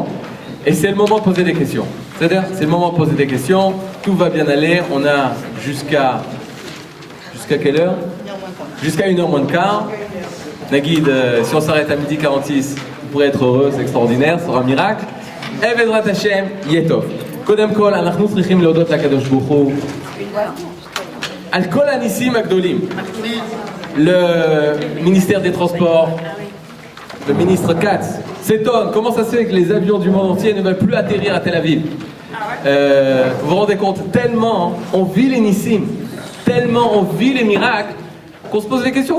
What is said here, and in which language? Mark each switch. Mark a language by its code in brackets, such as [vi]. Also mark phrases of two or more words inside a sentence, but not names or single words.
[fr] Et c'est le moment de poser des questions. C'est-à-dire, c'est le moment de poser des questions. Tout va bien aller. On a jusqu'à quelle heure? Jusqu'à 1h moins de quart. Naguid, si on s'arrête à 12h46, vous pourrez être heureux, c'est extraordinaire, ce sera un miracle. [he] בעזרת השם, ייטב. קודם כל, אנחנו צריכים להודות לקדוש ברוך הוא על כל הניסים הגדולים. [fr] Le ministère des Transports, le ministre Katz, s'étonne comment ça se fait que les avions du monde entier ne veulent plus atterrir à Tel Aviv. Vous vous rendez compte, tellement on vit les nisim, tellement on vit les miracles, qu'on se pose des questions.